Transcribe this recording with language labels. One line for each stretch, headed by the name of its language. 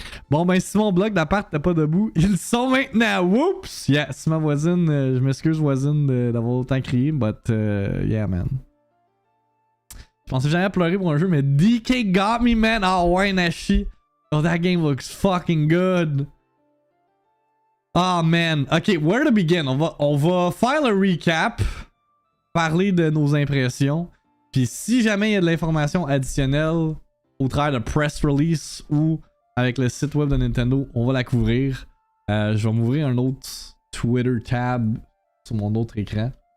French: Bon, ben, si mon bloc d'appart n'était pas debout, ils sont maintenant. Whoops! Yeah, si ma voisine, je m'excuse, voisine, d'avoir autant crié,
English: but yeah, man.
French: Je pensais jamais à pleurer pour un jeu, mais
English: DK got me, man.
French: Oh, ouais, Nashi.
English: Oh, that game looks fucking good. Oh, man. Ok, where to begin?
French: On va faire le recap, parler de nos impressions, puis si jamais il y a de l'information additionnelle au travers de press release ou avec le site web de Nintendo, on va la couvrir. Je vais m'ouvrir un autre Twitter tab sur mon autre écran.